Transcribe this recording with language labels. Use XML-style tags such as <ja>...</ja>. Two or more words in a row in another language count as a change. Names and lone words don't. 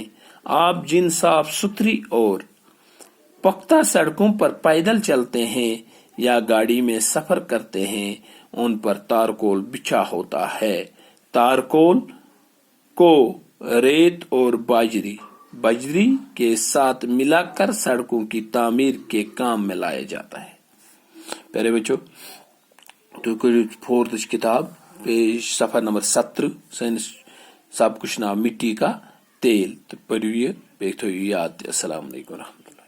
<ur>آپ جن صاف ستھری اور پختہ سڑکوں پر پیدل چلتے ہیں یا گاڑی میں سفر کرتے ہیں ان پر تارکول بچھا ہوتا ہے. تارکول کو ریت اور بجری کے ساتھ ملا کر سڑکوں کی تعمیر کے کام میں لایا جاتا ہے.</ur> <ks>پیارے بچو تُہۍ کٔرِو 4th کتاب پیج صفحہ نمبر 17 سٲنِس سبقُک چھُ ناو مٹی کا تیل تہٕ پٔرِو یہِ بیٚیہِ تھٲیِو یاد تہِ.</ks> <ar>السلام علیکم ورحمۃ اللہ.</ar>